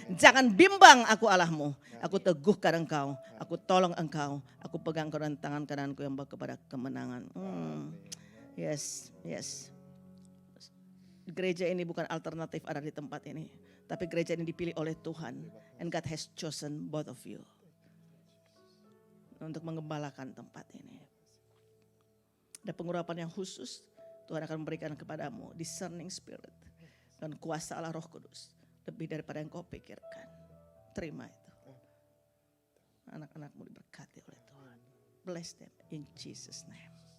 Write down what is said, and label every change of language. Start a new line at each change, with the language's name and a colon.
Indonesian: Jangan bimbang, aku Allahmu. Aku teguhkan engkau, aku tolong engkau. Aku pegang kau dan tangan kananku yang bawa kepada kemenangan. Yes, yes. Gereja ini bukan alternatif ada di tempat ini. Tapi gereja ini dipilih oleh Tuhan.
English: And God has chosen both of you.
Indonesian: Untuk mengembalakan tempat ini. Ada pengurapan yang khusus. Tuhan akan memberikan kepadamu discerning spirit. Dan kuasa Allah Roh Kudus. Lebih daripada yang kau pikirkan. Terima itu. Anak-anakmu diberkati oleh Tuhan.
English: Bless them in Jesus' name.